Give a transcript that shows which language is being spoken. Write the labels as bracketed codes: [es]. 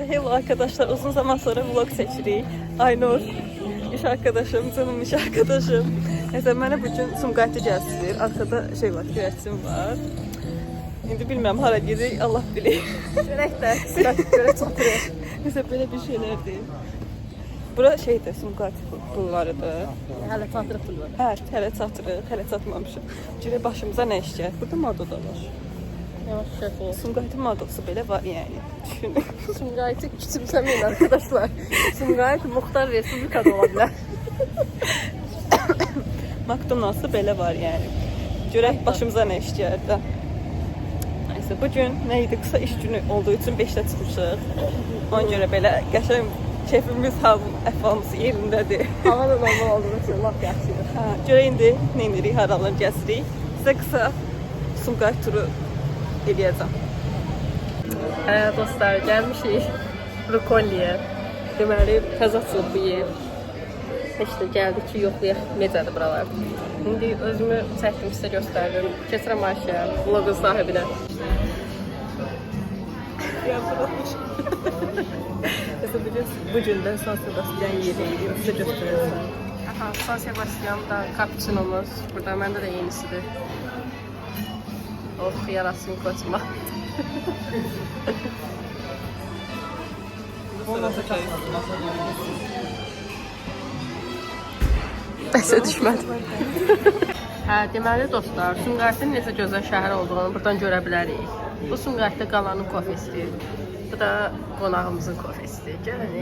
[az] Arkadaşlar uzun zaman sonra vlog seçirik. Aynur, iş arkadaşım, canım iş arkadaşım. Neyse, mənə bugün Sumqayıtı gəzdirir. Arkada şey var, güvəçim var. İndi bilmirəm hara gedir, Allah bilir. Görək də, görək çatırıq. Neyse, belə bir şeylərdir. Bura şeydir, Sumqayıtı bulvarıdır. Hələ çatırıq bulvarı. Hə, hələ çatırıq, hələ çatmamışıq. Görək başımıza nə iş gəlir. Burada Mado da var. Yavaş şef ol. Sumqayıtı Madosu belə var yəni. Düşünün. Sumqayıtı küçümsəməyin arkadaşlar. Sumqayıt Muxtar Respublikada ola bilər. McDonald's'ı belə var yəni. Görək başımıza nə iş gəlir də. Neyse, bugün nə idi? Qısa iş günü olduğu üçün 5-də çıxmışıq. Ona görə belə qəşəng keyfimiz, əhvalımız yerindədir. Hava da normal olduğu üçün laf yaxşıdır. Hə, görək indi nə edirik, haralar gəzirik. Sizə qısa Sumqayıt turu eləyəcəm. Dostlar, gəlmişik Rukolliyə. Deməli, təzə açılıb bu yer. Heç də gəldik ki, yoxlayaq necədir buralar. İndi özümü çəkdim, sizə göstərdim. Keçirəm Ayşə, vlogun sahibinə. [tr] Mesela bugün de San Sebastian yeriyim, size göstereceğim. Aha, San Sebastian'da cappuccino'muz. [az] Burada məndə də yenisidir. Oh, yarasın koçma. Bəsə düşmədi. Hə, deməli dostlar, Sumqayıtın necə gözəl şəhər olduğunu buradan görə bilərik. Bu Sumqayıtda qalanın kofesidir. Bu da qonağımızın kofesidir.